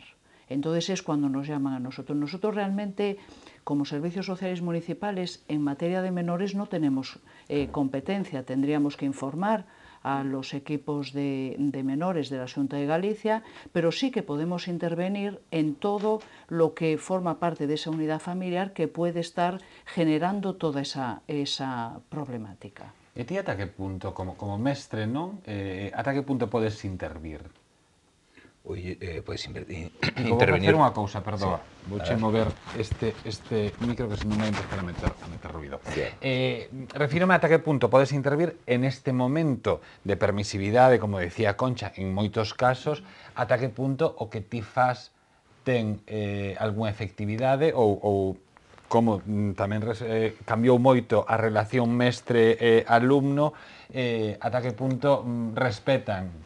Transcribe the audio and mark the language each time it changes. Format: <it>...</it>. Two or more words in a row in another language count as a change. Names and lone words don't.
<es>Entonces es cuando nos llaman a nosotros. Nosotros realmente, como servicios sociales municipales, en materia de menores no tenemos competencia. Tendríamos que informar a los equipos de menores de la Xunta de Galicia, pero sí que podemos intervenir en todo lo que forma parte de esa unidad familiar que puede estar generando toda esa problemática.</es> <gl>E ti ata que punto, como mestre, non? Ata que punto podes intervir? Podes intervenir. Vou intervenir. facer unha cousa, perdoa.</gl> <es>Sí.</es> <gl>Vouche mover este micro que se non vai empezar a meter ruido.</gl> <es>Sí.</es> <gl>Refírome ata que punto podes intervir en este momento de permisividade, como decía Concha, en moitos casos, ata que punto o que ti fas ten algunha efectividade ou como tamén cambiou moito a relación mestre-alumno, ata que punto respetan.</gl>